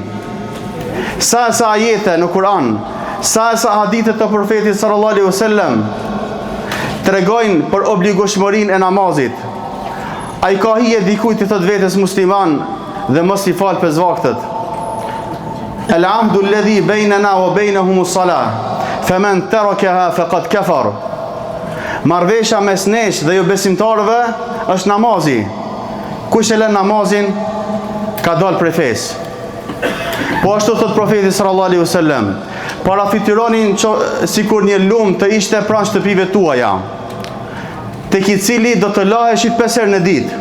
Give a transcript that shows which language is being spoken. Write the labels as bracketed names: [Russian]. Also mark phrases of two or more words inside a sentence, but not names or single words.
[Albanian] Sa ajete në Kur'an, sa hadithe të profetit [Arabic] صلى الله عليه وسلم [Albanian] tregojnë për obligueshmërinë e namazit. Ai ka hije dikujt i thot vetes musliman dhe mos i fal 5 vaktet. [Arabic] العهد الذي بيننا وبينهم الصلاة فمن تركها فقد كفر. [Albanian] Marrveshja mes nesh dhe jo besimtarëve është namazi. Kush e lën namazin ka dalë prej fesë. Po ashtu thot profeti [Arabic] صلى الله عليه وسلم, [Albanian] parafitironin sikur një lumë të ishte pranë shtëpive tuaja, tek i cili do të laheshit 5 herë në ditë.